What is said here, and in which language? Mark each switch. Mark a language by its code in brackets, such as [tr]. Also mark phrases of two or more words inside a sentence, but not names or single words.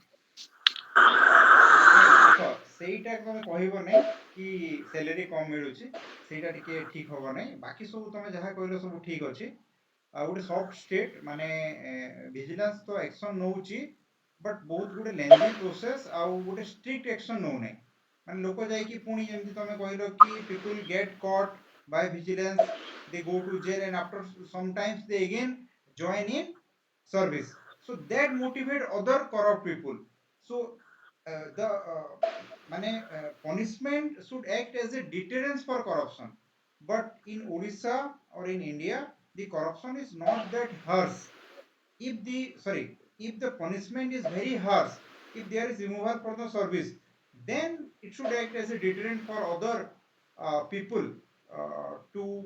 [or] ନାଇଁ ଦେଖ ସେଇଟା ତମେ କହିବ ନାହିଁ କି ସାଲାରୀ କମ ମିଳୁଛି ସେଇଟା ଟିକେ ଠିକ ହବ ନାହିଁ ବାକି ସବୁ ତମେ ଯାହା କହିଲ ସବୁ ଠିକ ଅଛି ଆଉ ଗୋଟେ [en] soft state [or] ମାନେ ଭିଜିଲାନ୍ସ ତ ଆକ୍ସନ ନଉଛି ବଟ୍ ବହୁତ ଗୋଟେ [en] lengthy process [or] ଆଉ ଗୋଟେ [en] strict action [or] ନଉନାହିଁ ମାନେ ଲୋକ ଯାଇକି ପୁଣି ଯେମିତି ତମେ କହିଲ କି [en] people get caught by vigilance they go to jail and after sometimes they again join in service so that motivate other corrupt people so the mane punishment should act as a deterrence for corruption but in Odisha or in India the corruption is not that harsh if the sorry if the punishment is very harsh if there is removal from the service then it should act as a deterrent for other people to